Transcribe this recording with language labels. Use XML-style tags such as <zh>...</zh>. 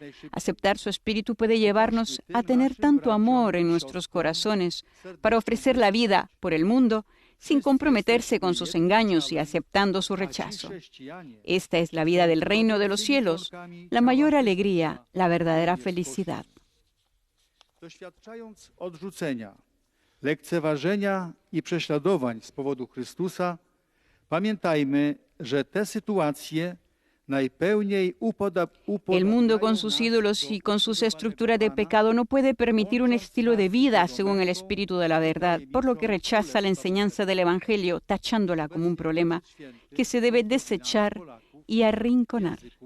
<es>Aceptar su espíritu puede llevarnos a tener tanto amor en nuestros corazones para ofrecer la vida por el mundo sin comprometerse con sus engaños y aceptando su rechazo. Esta es la vida del reino de los cielos, la mayor alegría, la verdadera felicidad.</es> <pl>Doświadczając odrzucenia, lekceważenia i prześladowań z powodu Chrystusa, pamiętajmy, że te sytuacje najpełniej</pl> <es>El mundo con sus ídolos y con sus estructuras de pecado no puede permitir un estilo de vida según el Espíritu de la verdad, por lo que rechaza la enseñanza del Evangelio, tachándola como un problema que se debe desechar y arrinconar.</es>